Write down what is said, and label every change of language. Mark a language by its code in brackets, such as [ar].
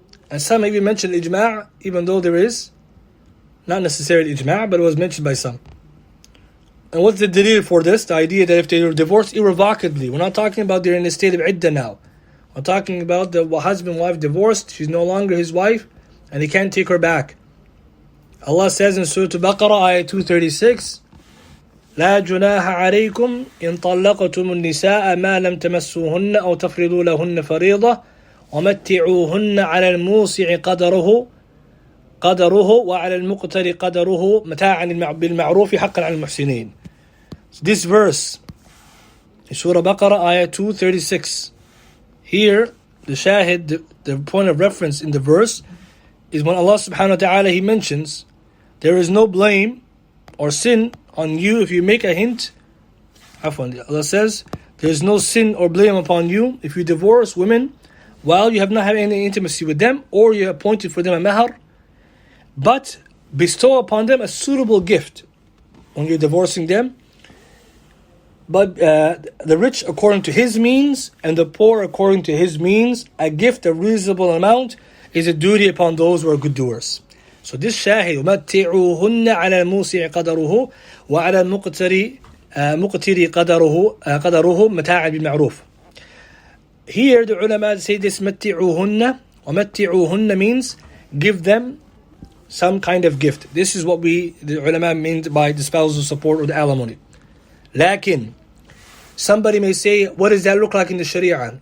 [en] And some even mention ijma', even though there is not necessarily ijma', but it was mentioned by some. And what's the dalil for this? The idea that if they are divorced irrevocably, we're not talking about they're in a state of iddah now. We're talking about the husband and wife divorced, she's no longer his wife, and he can't take her back. [ar] Allah says in Surah Al-Baqarah, ayah 236, لا جناح عليكم إن طلقتم النساء ما لم تمسوهن أو تفرضوا لهن فريضة ومتعوهن على الموسع قدره وعلى المقتر قدره متاعا بالمعروف حقا على المحسنين. [en] So this verse in Surah Baqarah, ayah 236. Here, the shahid, the point of reference in the verse is when Allah subhanahu wa ta'ala, He mentions there is no blame or sin on you if you make a hint. Allah says there is no sin or blame upon you if you divorce women while you have not had any intimacy with them, or you appointed for them a mahar, but bestow upon them a suitable gift when you're divorcing them. But the rich according to his means and the poor according to his means, a gift of reasonable amount is a duty upon those who are good doers. So this shahid, [ar] مَتِّعُوهُنَّ عَلَى الْمُوسِعِ قَدَرُهُ وَعَلَى الْمُقْتِرِ قَدَرُهُ مَتَاعًا بِالْمَعْرُوفِ. [en] Here the ulama say this [ar] مَتِّعُوهُنَّ, وَمَتِّعُوهُنَّ [en] means give them some kind of gift. This is what the ulama means by the spousal support or the alimony. Lakin, somebody may say, what does that look like in the Sharia?